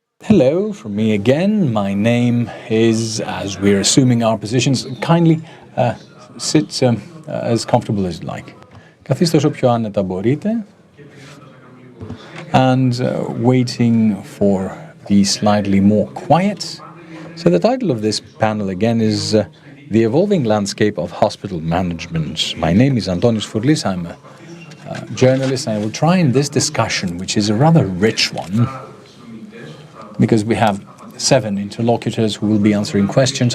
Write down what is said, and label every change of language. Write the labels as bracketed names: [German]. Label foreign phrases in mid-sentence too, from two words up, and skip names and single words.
[English] Hello from me again. My name is, as we're assuming our positions, kindly sit as comfortable as you like. [Greek] Καθίστε όσο πιο άνετα μπορείτε. [English] And waiting for the slightly more quiet. So the title of this panel again is The Evolving Landscape of Hospital Management. My name is Antonis Fourlis. I'm a journalist, and I will try in this discussion, which is a rather rich one, because we have 7 interlocutors who will be answering questions.